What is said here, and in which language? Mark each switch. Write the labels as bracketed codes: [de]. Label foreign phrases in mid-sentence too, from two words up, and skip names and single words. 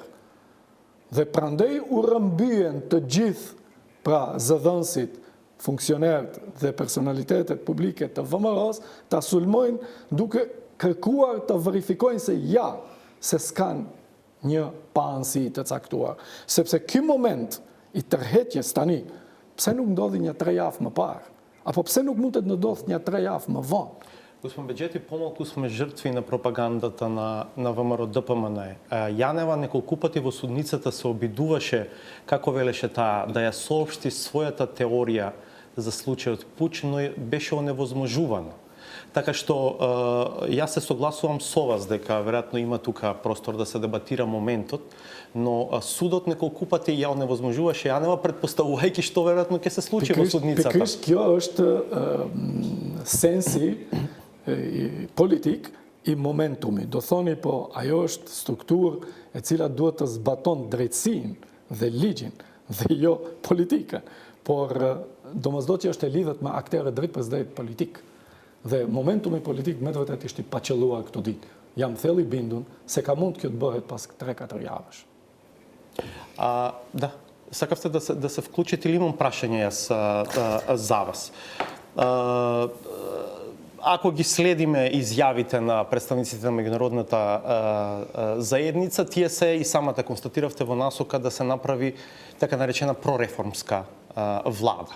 [sq] Dhe prandej u rrëmbyen të gjithë pra zëdhënësit, funksionerët dhe personalitetet publike të VMRO-s ta sulmojnë duke kërkuar të verifikojnë se ja, se s'kan një paanësi të caktuar. Sepse ky moment i tërheqjes tani, pse nuk ndodhi një 3 javë më parë? Apo pse nuk mund të ndodhë një 3 javë më vonë? [mk] Господин Беджети, помалку сме жртви на пропагандата на ВМРО ДПМН. Јанева неколку пати во судницата се обидуваше, како велеше таа, да ја соопшти својата теорија за случајот Пуч, но беше оневозможувана. Така што јас се согласувам со вас дека веројатно има тука простор да се дебатира моментот, но судот неколку пати ја оневозможуваше Јанева, предпоставувајќи што веројатно ќе се случи во судницата. [sq] Pikërisht kjo është sensi politik i momentumi. Do thoni, po, ajo është strukturë e cila duhet të zbaton drejtësinë dhe ligjin dhe jo politikën. Por domosdoshmë që është e lidhet me aktorë drejt për drejt politik. Dhe momentumi politik me të vërtet ishte i paqëlluar këto ditë. Jam thellë i bindur se ka mund kjo të bëhet pas 3-4 javësh. [mk] Да, сакавте да се вклучите или имам прашање јас за вас. Ако ги следиме изјавите на представниците на меѓународната заедница, тие се и самата констатиравте во насока да се направи така наречена прореформска влада.